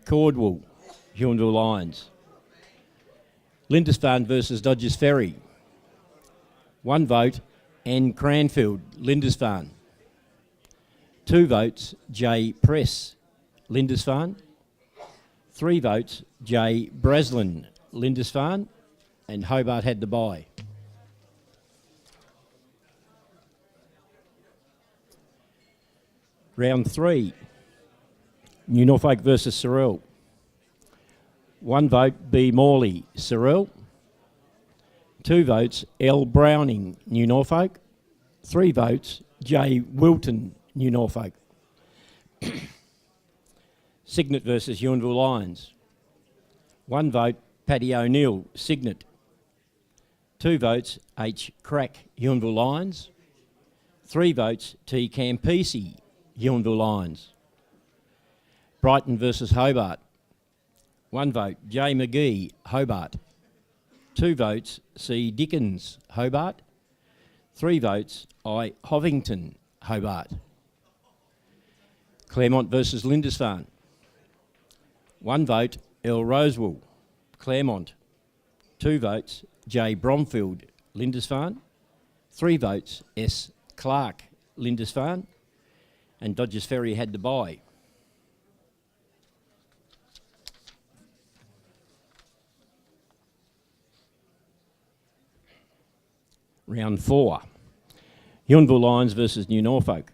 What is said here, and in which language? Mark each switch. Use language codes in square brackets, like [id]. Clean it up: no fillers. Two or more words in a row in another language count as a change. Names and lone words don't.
[en] Cordwell, Huonville Lions. Lindisfarne versus Dodgers Ferry. 1 vote, N. Cranfield, Lindisfarne. 2 votes, J. Press, Lindisfarne. 3 votes, J. Breslin, Lindisfarne. And Hobart had the bye. Round 3, New Norfolk versus Sorrel. 1 vote, B. Morley, Sorrel. 2 votes, L. Browning, New Norfolk. 3 votes, J. Wilton, New Norfolk. Cygnet versus Huonville Lions. 1 vote, Paddy O'Neill, Cygnet. 2 votes, H. Crack, Huonville Lions. 3 votes, T. Campisi, Huonville Lions. Brighton versus Hobart. 1 vote, J. McGee, Hobart. 2 votes, C. Dickens, Hobart. 3 votes, I. Hovington, Hobart. Claremont versus Lindisfarne. 1 vote, L. Rosewell, Claremont. 2 votes, J. Bromfield, Lindisfarne. 3 votes, S. Clark, Lindisfarne. And Dodgers Ferry had the bye. Round 4. Huonville Lions versus New Norfolk.